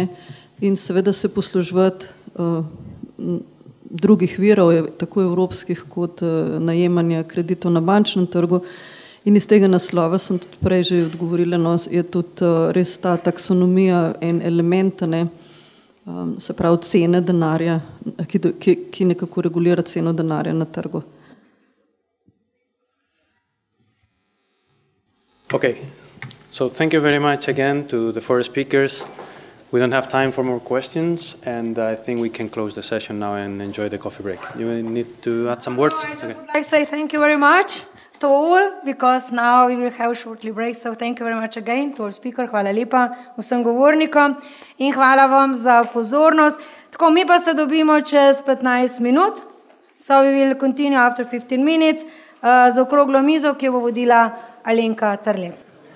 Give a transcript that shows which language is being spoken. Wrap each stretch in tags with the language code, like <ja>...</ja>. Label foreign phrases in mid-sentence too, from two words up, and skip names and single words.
<sl>In seveda se posluževati drugih virov, tako evropskih kot najemanja kreditov na bančnem trgu. In iz tega naslova sem tudi prej že odgovorila, no, je tudi res ta taksonomija en element, ne, se pravi cene denarja, ki nekako regulira ceno denarja na trgu.</sl> <en>Okay, so thank you very much again to the 4 speakers. We don't have time for more questions, and I think we can close the session now and enjoy the coffee break. You need to add some words? No, I just would like to say thank you very much to all, because now we will have a shortly break. So thank you very much again to all speakers.</en> <sl>Hvala lepa vsem govornikom in hvala vam za pozornost. Tako, mi pa se dobimo čez 15 minut.</sl> <en>So we will continue after 15 minutes</en> <sl>za okroglo mizo, ki jo bo vodila Alenka Trlep.</sl>